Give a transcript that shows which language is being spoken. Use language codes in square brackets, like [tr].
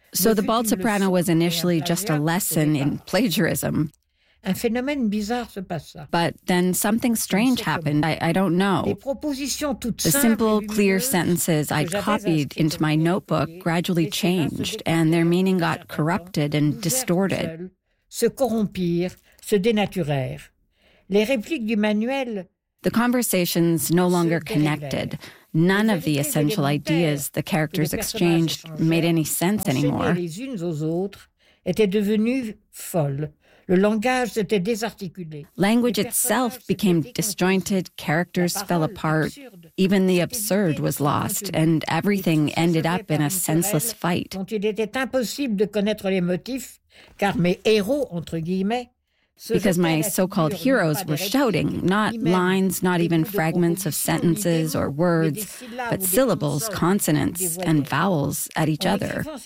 [en] So the bald soprano was initially just a lesson in plagiarism. [fr] Un phénomène bizarre se passa. [en] But then something strange happened. I don't know. [fr] Les propositions toutes [en] the simple, clear sentences I'd copied into my notebook gradually changed, and their meaning got corrupted and distorted. [fr] Se corrompirent, se dénaturèrent. Les répliques du manuel... [en] The conversation's no longer connected. None of the essential ideas the characters exchanged made any sense anymore. [fr] Les unes aux autres étaient devenues folles. Le langage s'était désarticulé. [en] Language itself became disjointed, characters fell apart, even the absurd was lost, and everything ended up in a senseless fight. [fr] Dont il était impossible de connaître les motifs, car mes héros, entre guillemets, [en] because my so-called heroes were shouting, not lines, not even fragments of sentences or words, but syllables, consonants, and vowels at each other.